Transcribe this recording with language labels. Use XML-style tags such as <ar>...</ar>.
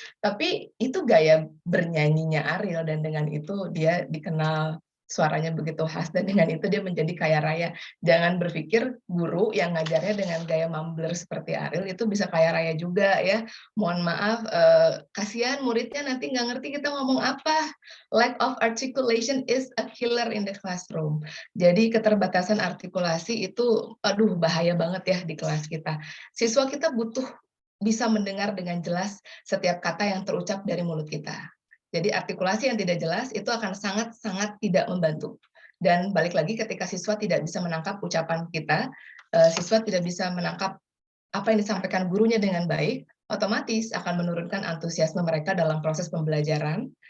<id>Tapi itu gaya bernyanyinya Ariel dan dengan itu dia dikenal suaranya begitu khas dan dengan itu dia menjadi kaya raya. Jangan berpikir guru yang ngajarnya dengan gaya mumbler seperti Ariel itu bisa kaya raya juga ya. Mohon maaf, kasihan muridnya nanti nggak ngerti kita ngomong apa.</id> <en>Lack of articulation is a killer in the classroom.</en> <id>Jadi keterbatasan artikulasi itu, aduh bahaya banget ya di kelas kita. Siswa kita butuh bisa mendengar dengan jelas setiap kata yang terucap dari mulut kita. Jadi artikulasi yang tidak jelas itu akan sangat-sangat tidak membantu. Dan balik lagi ketika siswa tidak bisa menangkap ucapan kita, siswa tidak bisa menangkap apa yang disampaikan gurunya dengan baik, otomatis akan menurunkan antusiasme mereka dalam proses pembelajaran.</id>